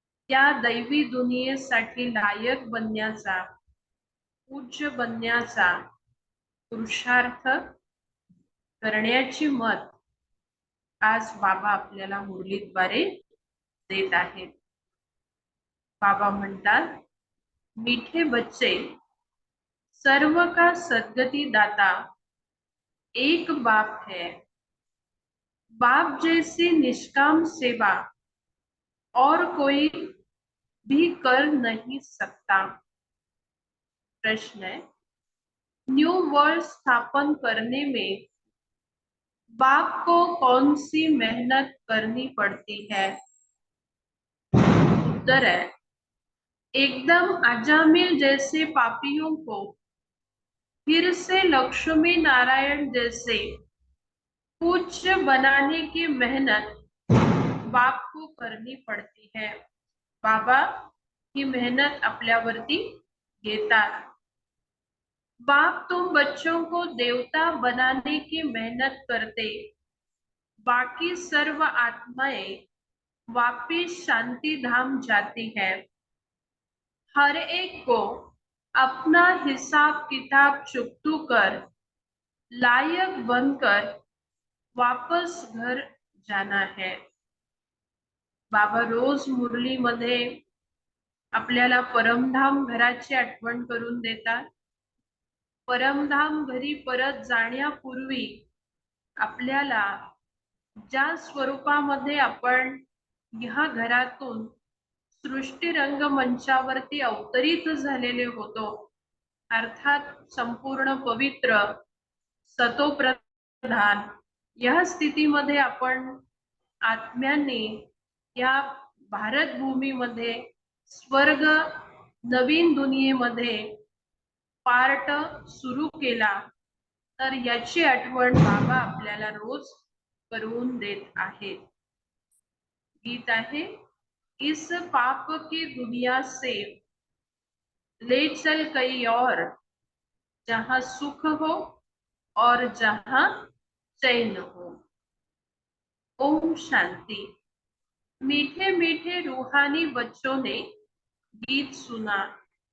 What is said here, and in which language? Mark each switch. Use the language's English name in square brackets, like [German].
[Marathi] त्या दैवी दुनियेसाठी लायक बनण्याचा, पूज्य बनण्याचा पुरुषार्थ करण्याची मत आज बाबा आपल्याला मुरलीद्वारे देत आहेत। बाबा म्हणतात, [Hindi] मीठे बच्चे सर्व का सद्गति दाता एक बाप है। बाप जैसी निष्काम सेवा और कोई भी कर नहीं सकता। प्रश्न है, न्यू वर्ल्ड स्थापन करने में बाप को कौन सी मेहनत करनी पड़ती है? उत्तर है, एकदम अजामिल जैसे पापियों को फिर से लक्ष्मी नारायण जैसे पूज्य बनाने की मेहनत बाप को करनी पड़ती है। [Marathi] बाबा ही मेहनत आपल्यावरती घेतात। [Hindi] बाप तुम बच्चों को देवता बनाने की मेहनत करते, बाकी सर्व आत्माएं वापिस शांति धाम जाती है। हर एक को अपना हिसाब किताब चुकतू कर लायक बनकर वापस घर जाना है। [Marathi] बाबा रोज मुरलीमध्ये आपल्याला परमधाम घराची आठवण करून देतात। परमधाम घरी परत जाण्यापूर्वी आपल्याला ज्या स्वरूपामध्ये आपण ह्या घरातून सृष्टी रंगमंचावरती अवतरित झालेले होतो, अर्थात संपूर्ण पवित्र सतोप्रधान या स्थितीमध्ये आपण आत्म्यांनी या भारत भूमीमध्ये स्वर्ग नवीन दुनियेमध्ये पार्ट सुरू केला, तर याची आठवण बाबा आपल्याला रोज करून देत आहेत। गीत आहे, [Hindi] इस पाप की दुनिया से ले चल कहीं और, जहां सुख हो और जहां चैन हो। ओम शांति। मीठे मीठे रूहानी बच्चों ने गीत सुना।